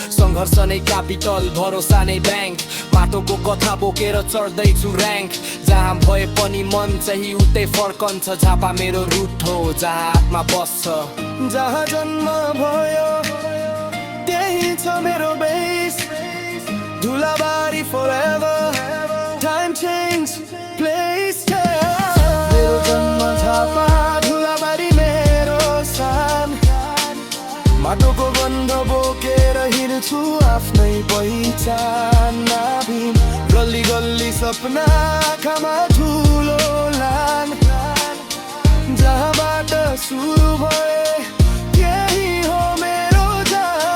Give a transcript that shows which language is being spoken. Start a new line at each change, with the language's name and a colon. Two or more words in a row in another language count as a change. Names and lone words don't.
Nepali: सङ्घर्ष नै क्यापिटल, भरोसा नै ब्याङ्क, माटोको कथा बोकेर चढ्दैछु र्‍याङ्क। जहाँ भए पनि मन चाहिँ उतै फर्कन्छ, झापा मेरो रुट हो जहाँ आत्मा बस्छ। जहाँ जन्म भयो त्यही छ मेरो बेस, धुलाबारी
English: forever, time change, place change।
Nepali: मेरो जन्म झापा धुलाबारी मेरो सान, माटोको गन्ध बोकेर हिँड्छु आफ्नै पहिचान नबिन। गल्ली गल्ली सपना आँखामा ठुलो लान, जहाँबाट सुरु भए त्यही हो मेरो जान।